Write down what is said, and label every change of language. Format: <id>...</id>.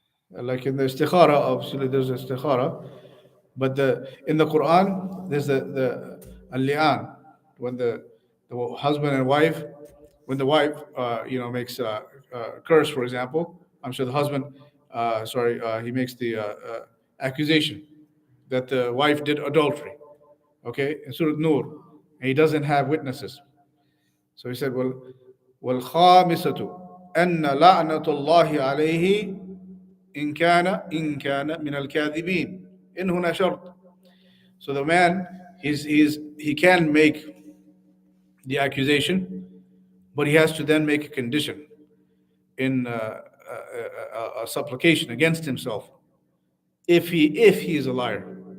<en>Like in the istikhara, obviously there's istikhara, but in the Quran there's the al-li'an, when the husband and wife, when the wife makes a curse, for example. I'm sure the husband, he makes the accusation that the wife did adultery. Okay, in Surah Nur, and he doesn't have witnesses. So he said, well,</en> <ar>والخامسة أن لعنة الله عليه إن كان من الكاذبين إن هنا شرط.</ar> <en>So the man, he can make the accusation, but he has to then make a condition in a supplication against himself if he is a liar.</en>